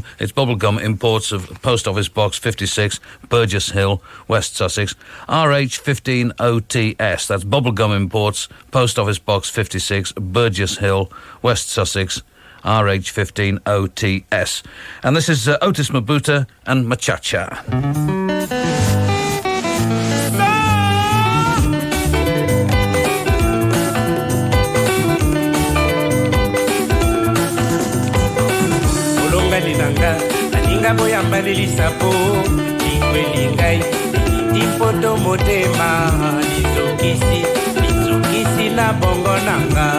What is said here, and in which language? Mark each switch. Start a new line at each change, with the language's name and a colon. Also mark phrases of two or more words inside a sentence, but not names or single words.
English: It's Bubblegum Imports of Post Office Box 56, Burgess Hill, West Sussex, RH150TS. That's Bubblegum Imports, Post Office Box 56, Burgess Hill, West Sussex, RH150TS. And this is Otis Mabuta and Machacha.
Lingala: Linanga, aninga boyamba lilisapo, lingwelingai, litimpoto motema, lizokisi na bongo nanga.